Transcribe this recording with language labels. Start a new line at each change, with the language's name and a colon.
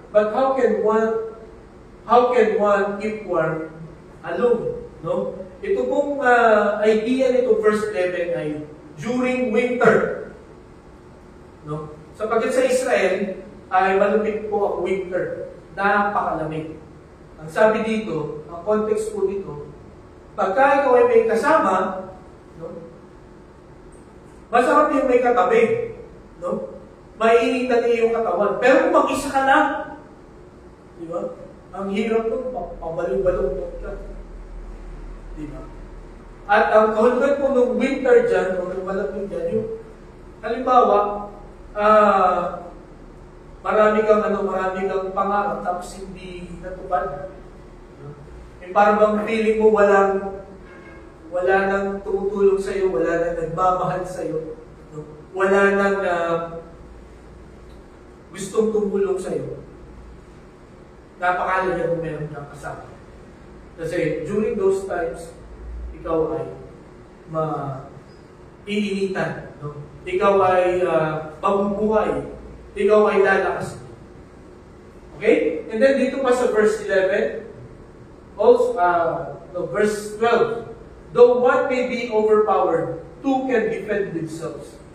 English: But how can one keep warm alone? No?
Filipino: Ito pong idea nito verse 11 ay during winter. No? Sapagkat sa Israel ay malupit po ang winter. Napakalamig. Ang sabi dito, ang context po dito, pagka ikaw ay may kasama, no? Masarap yung may katabi. No? Maiinitan niya yung katawan. Pero kung mag-isa ka lang, di ba? Ang hirap nun, pabalong-balong ka. Di ba? At ang kahulugan po ng winter dyan, o ng malamig dyan, yung halimbawa, marami kang pangarap, tapos hindi natupad. Yung parang bang feeling mo wala nang tumutulong sa'yo, wala nang nagmamahal sa'yo, no? Wala nang gustong tumulong sa'yo. Napakalaga kung meron kang kasama. Kasi during those times, ikaw ay iinitan. No? Ikaw ay mabubuhay. Ikaw ay lalakas.
English: Okay? And then
Filipino: dito pa sa
English: verse 11, also, verse 12, though one may be overpowered, two can defend themselves.